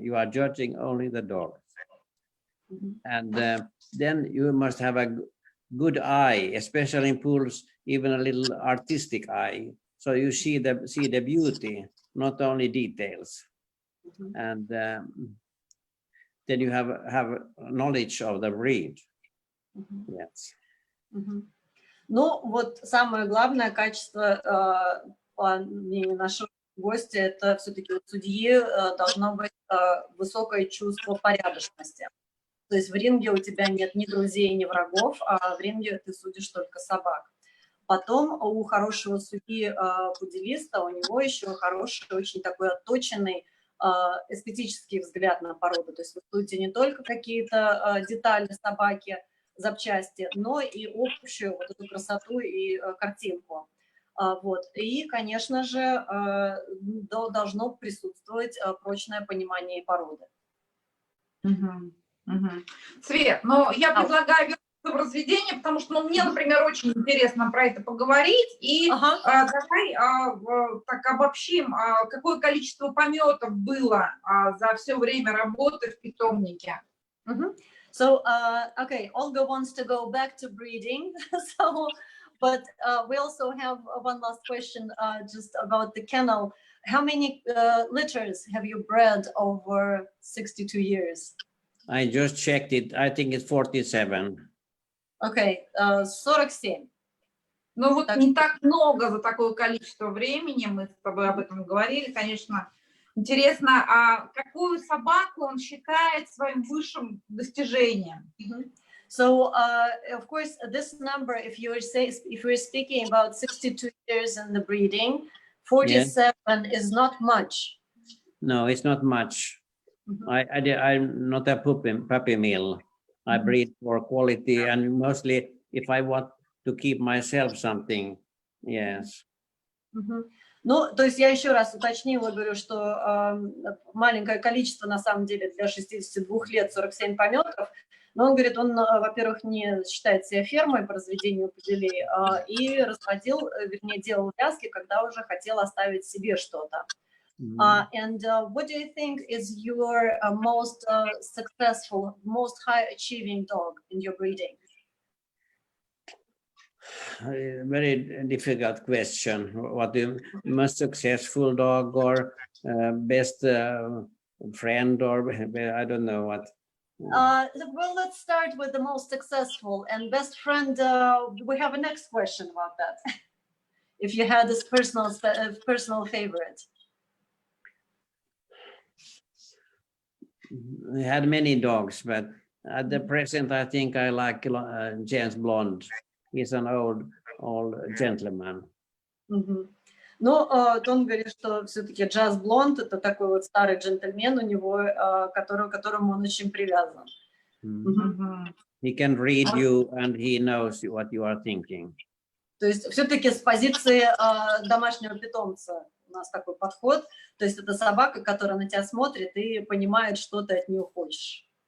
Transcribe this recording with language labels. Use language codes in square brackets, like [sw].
[en] You are judging only the dogs. And then you must have a good eye, especially in pools, even a little artistic eye. So you see the beauty, not only details. And then you have knowledge of the breed. Yes. [ru] Ну, вот самое главное качество, по мнению нашего гостя, это все-таки у судьи должно быть высокое чувство порядочности. То есть в ринге у тебя нет ни друзей, ни врагов, а в ринге ты судишь только собак. Потом у хорошего судьи пуделиста, у него еще хороший, очень такой отточенный эстетический взгляд на породу. То есть вы судите не только какие-то детали собаки, запчасти, но и общую вот эту красоту и картинку. Вот. И, конечно же, должно присутствовать прочное понимание породы. Свет, но я предлагаю вернуться в разведение, потому что мне, например, очень интересно про это поговорить. И давай так обобщим, какое количество пометов было за все время работы в питомнике. [en] So, okay, Olga wants to go back to breeding. But we also have one last question just about the kennel. How many litters have you bred over 62 years? I just checked it. I think it's 47. Okay, 47. [ru] Ну вот не так много за такое количество времени, мы с тобой об этом говорили, конечно, Интересно, а какую собаку он считает своим высшим достижением? [en] So, of course, this number, if you're speaking about 62 years in the breeding, 47 is not much. No, it's not much. I'm not a puppy mill. I breed for quality, and mostly if I want to keep myself something, yes. [ru] Ну, то есть я еще раз уточнила, говорю, что маленькое количество, на самом деле, для 62 лет 47 пометов, но он говорит, он, во-первых, не считает себя фермой по разведению пуделей, и разводил, вернее, делал вязки, когда уже хотел оставить себе что-то. [en] And what do you think is your most successful, most high-achieving dog in your breeding? Very difficult question. What the most successful dog or best friend, or I don't know what. Well, let's start with the most successful and best friend. We have a next question about that. If you had this personal favorite. I had many dogs, but at the present, I think I like James Blonde. He's an old gentleman. [ru] Ну, он говорит, что все-таки Джаз Блонд это такой вот старый джентльмен у него, которому он очень привязан. [en] He can read you and he knows what you are thinking. [ru] То есть все-таки с позиции домашнего питомца у нас такой подход. То есть это собака, которая на тебя смотрит и понимает, что ты от нее хочешь.